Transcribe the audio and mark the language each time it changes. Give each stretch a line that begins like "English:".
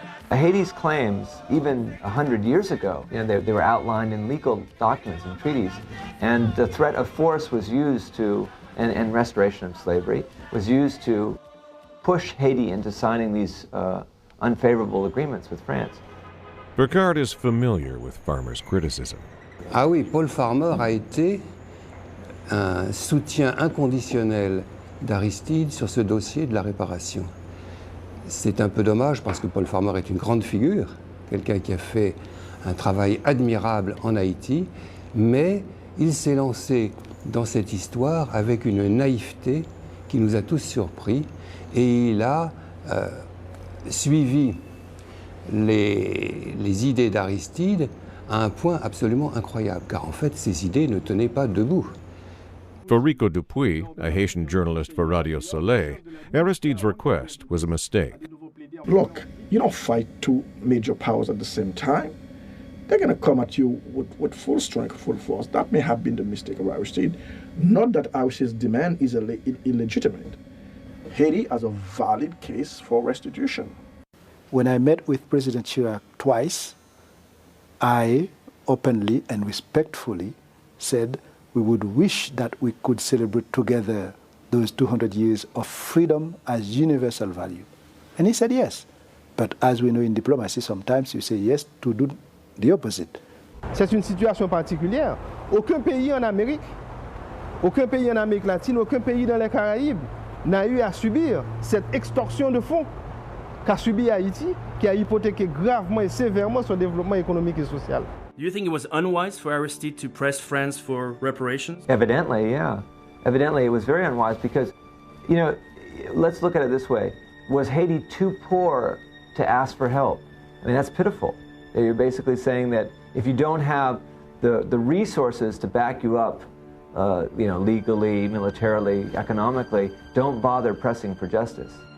English: Haiti's claims, even 100 years ago, they were outlined in legal documents and treaties, and the threat of force was used to, and restoration of slavery, was used to push Haiti into signing these unfavorable agreements with France. Burkhardt is familiar with Farmer's criticism.
French: Ah oui, Paul Farmer a été un soutien inconditionnel d'Aristide sur ce dossier de la réparation. C'est un peu dommage parce que Paul Farmer est une grande figure, quelqu'un qui a fait un travail admirable en Haïti, mais il s'est lancé dans cette histoire avec une naïveté qui nous a tous surpris et il a suivi les idées d'Aristide à un point absolument incroyable, car en fait ces idées ne tenaient pas debout.
English: For Rico Dupuis, a Haitian journalist for Radio Soleil, Aristide's request was a mistake. Look, you don't fight two major powers at the same time. They're going to come at you with full strength, full force. That may have been the mistake of Aristide. Not that Aristide's demand is illegitimate. Haiti has a valid case for restitution. When I met with President Chirac twice, I openly and respectfully said we would wish that we could celebrate together those 200 years of freedom as universal value. And he said yes. But as we know in diplomacy, sometimes you say yes to do the opposite.
French: C'est une situation particulière. Aucun pays en Amérique latine, aucun pays dans les Caraïbes n'a eu à subir cette extorsion de fonds qu'a subi Haïti, qui a hypothéqué gravement et sévèrement son développement économique et social.
English: Do you think it was unwise for Aristide to press France for reparations? Evidently, yeah. Evidently, it was very unwise because, you know, let's look at it this way. Was Haiti too poor to ask for help? I mean, that's pitiful. You're basically saying that if you don't have the resources to back you up, you know, legally, militarily, economically, don't bother pressing for justice.